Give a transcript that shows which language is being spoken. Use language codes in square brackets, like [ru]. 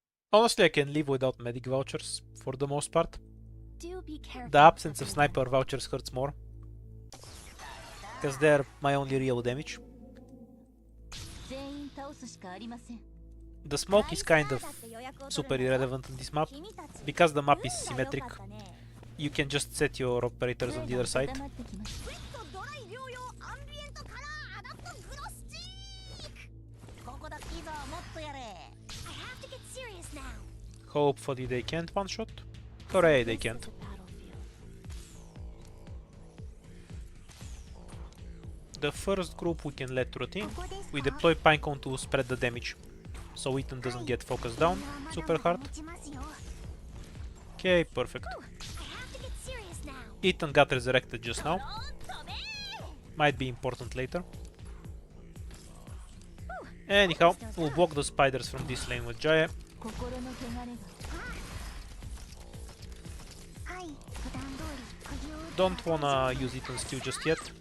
[en] Honestly, I can live without medic vouchers for the most part. Do be careful. The absence of sniper vouchers hurts more, because they're my only real damage. [ja] 全員倒すしかありません。 [en] The smoke is kind of super irrelevant on this map, because the map is symmetric. You can just set your operators on the other side. [ja] 温まってきました。ウェットドライ療養アンビエントカラーアダプトグロスチーク。ここだいいぞもっとやれ。 [en] I have to get serious now. Hopefully they can't one-shot. Hooray, they This can't. is a battlefield. The first group we can let routine. [ja] ここですか。 [en] We deploy Pinecone to spread the damage, so Ethan doesn't get focused down super hard. [ja] 持ちますよ。 [en] Okay, perfect. I have to get serious now. Ethan got resurrected just now. [ja] ドローン飛べ。 [en] Might be important later. Anyhow, we'll block the spiders from this lane with Jaya. [ja] 心の汚れがはい普段通り釘を打てば [en] Don't wanna use Ethan's Q just yet.